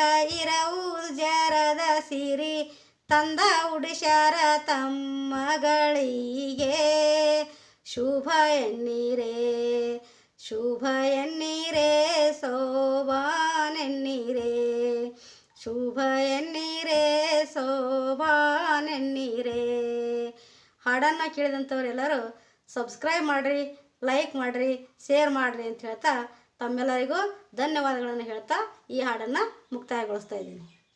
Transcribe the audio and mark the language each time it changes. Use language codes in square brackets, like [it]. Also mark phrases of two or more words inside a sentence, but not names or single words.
[kn] ಇರವುದು ಜರದ ಸಿರಿ ತಂದ ಉಡಿಸ್ಯಾರ ತಮ್ಮಗಳಿಗೆ ಶುಭ ಎನ್ನೀರೇ ಶುಭ ಎನ್ನೀರೇ ಸೋಬಾನೆನ್ನೀರೇ ಶುಭ ಎನ್ನೀರೇ ಸೋಬಾನೆನ್ನೀರೇ. ಹಾಡನ್ನು ಕೇಳಿದಂಥವ್ರೆಲ್ಲರೂ ಸಬ್ಸ್ಕ್ರೈಬ್ ಮಾಡಿರಿ, ಲೈಕ್ ಮಾಡಿರಿ, ಶೇರ್ ಮಾಡಿರಿ ಅಂತ ಹೇಳ್ತಾ ತಮ್ಮೆಲ್ಲರಿಗೂ ಧನ್ಯವಾದಗಳನ್ನು ಹೇಳ್ತಾ ಈ ಹಾಡನ್ನು ಮುಕ್ತಾಯಗೊಳಿಸ್ತಾ ಇದ್ದೀನಿ.